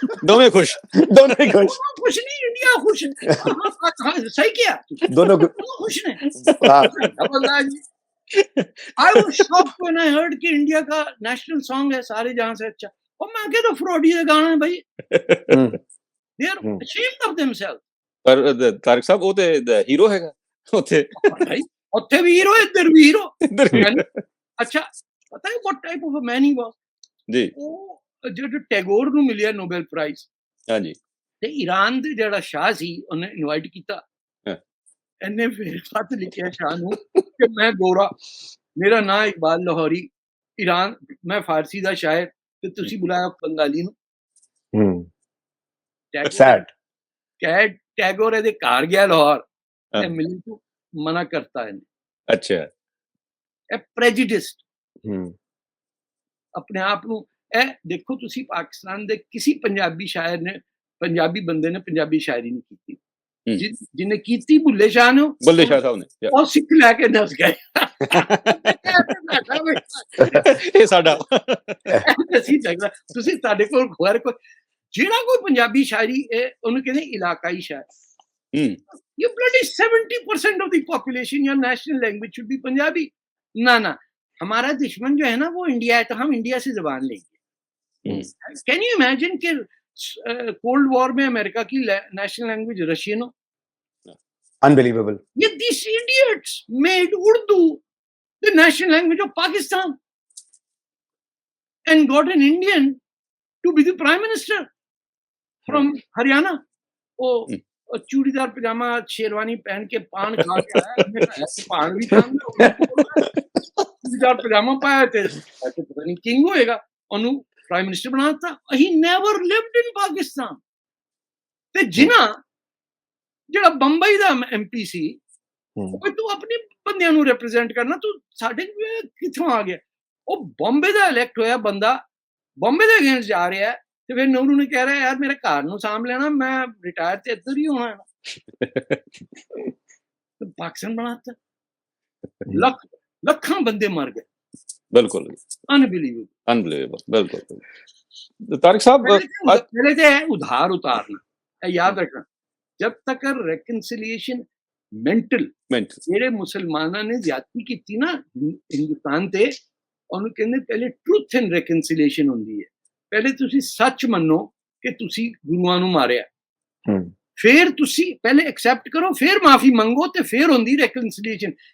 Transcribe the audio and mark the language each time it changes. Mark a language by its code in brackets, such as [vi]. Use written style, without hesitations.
[hi] दोनों खुश। दोनों ही खुश। खुश नहीं, इंडिया खुश है। सही किया, दोनों खुश ने। हाँ। [en] I was shocked when I heard [hi] कि इंडिया का नेशनल सॉन्ग है सारे जहां से अच्छा, और मैं कह तो फ्रॉडी गाना है भाई। [en] They are ashamed of themselves। [pa] पर तारिक साहब वो ते हीरो हैगा ਉੱਥੇ। भाई ਉੱਥੇ ਵੀ ਹੀਰੋ, ਇੱਧਰ ਵੀ ਹੀਰੋ। ਇੱਧਰ ਵੀ। ਅੱਛਾ, ਪਤਾ ਹੈ [en] what type of a man he was? [pa] ਜੀ। ਉਹ ਜਿਹੜਾ ਟੈਗੋਰ ਨੂੰ ਮਿਲਿਆ ਨੋਬਲ ਪ੍ਰਾਈਜ਼, ਹਾਂਜੀ, ਤੇ ਈਰਾਨ ਦੇ ਜਿਹੜਾ ਸ਼ਾਹ ਸੀ ਉਹਨੇ ਇਨਵਾਈਟ ਕੀਤਾ। ਇਹਨੇ ਫਿਰ ਖਤ ਲਿਖਿਆ ਸ਼ਾਹ ਨੂੰ ਕਿ ਮੈਂ ਗੋਰਾ, ਮੇਰਾ ਨਾਂ ਇਕਬਾਲ ਲਾਹੌਰੀ, [hi] ईरान मैं फारसी [pa] ਦਾ ਸ਼ਾਇਰ, ਤੇ ਤੁਸੀਂ ਬੁਲਾਇਆ ਬੰਗਾਲੀ ਨੂੰ। [en] Said. [pa] ਟੈਗੋਰ ਇਹਦੇ ਘਰ ਗਿਆ ਲਾਹੌਰ ਤੇ ਮਿਲਣ ਤੋਂ ਮਨਾ ਕਰਤਾ ਇਹਨੇ। ਅੱਛਾ, ਇਹ ਪ੍ਰੈਜੁਡਿਸਡ ਆਪਣੇ ਆਪ ਨੂੰ। ਇਹ ਦੇਖੋ ਤੁਸੀਂ ਪਾਕਿਸਤਾਨ ਦੇ ਕਿਸੇ ਪੰਜਾਬੀ ਸ਼ਾਇਰ ਨੇ, ਪੰਜਾਬੀ ਬੰਦੇ ਨੇ ਪੰਜਾਬੀ ਸ਼ਾਇਰੀ ਨਹੀਂ ਕੀਤੀ। ਜਿਹਨੇ ਕੀਤੀ ਬੁੱਲੇ ਸ਼ਾਹ ਨੇ, ਬੁੱਲੇ ਸ਼ਾਹ ਸਾਹਿਬ ਨੇ, ਉਹ ਸਿੱਖ ਲੈ ਕੇ ਨੱਸ ਗਏ। ਇਹ ਸਾਡਾ ਅਸੀਂ ਜਗਦਾ ਤੁਸੀਂ ਤੁਹਾਡੇ ਕੋਲ ਖੁਆਰ ਕੋਈ ਜਿਹੜਾ ਕੋਈ ਪੰਜਾਬੀ ਸ਼ਾਇਰੀ ਹੈ ਉਹਨੂੰ ਕਹਿੰਦੇ ਇਲਾਕਾਈ ਸ਼ਾਇਰ। [en] You bloody 70% of the population your national language should be Punjabi. [hi] ना हमारा दुश्मन जो है ना वो इंडिया है, तो हम इंडिया से जबान लेंगे। कैन यू इमेजिन कि कोल्ड वॉर में अमेरिका की नेशनल लैंग्वेज रशियन हो? [en] Unbelievable। ये these idiots made Urdu the national language of Pakistan and got an Indian to be the prime minister from Haryana। [hi] वो चूड़ीदार पजामा शेरवानी पहन के पान खा के आया, पान भी खाना, चूड़ीदार पजामा पाया थे, ऐसे पता नहीं किंग होएगा, [pa] ਉਹਨੂੰ ਪ੍ਰਾਈਮ ਮਿਨਿਸਟਰ ਬਣਾਤਾ। [en] He never lived in Pakistan. [pa] ਤੇ ਜਿਹੜਾ ਬੰਬਈ ਦਾ ਐਮਪੀ ਸੀ, ਉਹ ਤੂੰ ਆਪਣੇ ਬੰਦਿਆਂ ਨੂੰ ਰਿਪਰੈਜ਼ੈਂਟ ਕਰਨਾ, ਤੂੰ ਸਾਡੇ ਕਿੱਥੋਂ ਆ ਗਿਆ? ਉਹ ਬੰਬੇ ਦਾ ਇਲੈਕਟ ਹੋਇਆ ਬੰਦਾ ਬੰਬੇ ਦੇ ਅਗੇਂਸਟ ਜਾ ਰਿਹਾ ਹੈ, ਤੇ ਫਿਰ ਨਹਿਰੂ ਨੇ ਕਹਿ ਰਿਹਾ ਯਾਰ ਮੇਰੇ ਘਰ ਨੂੰ ਸਾਂਭ ਲੈਣਾ, ਮੈਂ ਰਿਟਾਇਰ ਤੇ ਇੱਧਰ ਹੀ ਹੋਣਾ ਹੈ। ਪਾਕਿਸਤਾਨ ਬਣਾਤਾ, ਲੱਖਾਂ ਬੰਦੇ ਮਰ ਗਏ। [hi] ਬਿਲਕੁਲ अनबिलीवेबल, बिल्कुल। तारिक साहब पहले तो है उधार उतारना, याद रखना, जब तक रेकनसिलिएशन मेंटल [pa] ਜਿਹੜੇ ਮੁਸਲਮਾਨਾਂ ਨੇ ਜ਼ਿਆਦਤੀ ਕੀਤੀ ਨਾ ਹਿੰਦੁਸਤਾਨ ਤੇ, ਉਹਨੂੰ ਕਹਿੰਦੇ ਪਹਿਲੇ ਟਰੂਥ ਐਂਡ ਰੈਕਨਸਿਲੀਏਸ਼ਨ ਹੁੰਦੀ ਹੈ। ਪਹਿਲੇ ਤੁਸੀਂ ਸੱਚ ਮੰਨੋ ਕਿ ਤੁਸੀਂ ਗੁਰੂਆਂ ਨੂੰ ਮਾਰਿਆ, ਫਿਰ ਤੁਸੀਂ ਪਹਿਲੇ ਐਕਸੈਪਟ ਕਰੋ, ਫਿਰ ਮਾਫੀ ਮੰਗੋ, ਤੇ ਫਿਰ ਹੁੰਦੀ ਰੈਕਨਸਿਲੀਏਸ਼ਨ।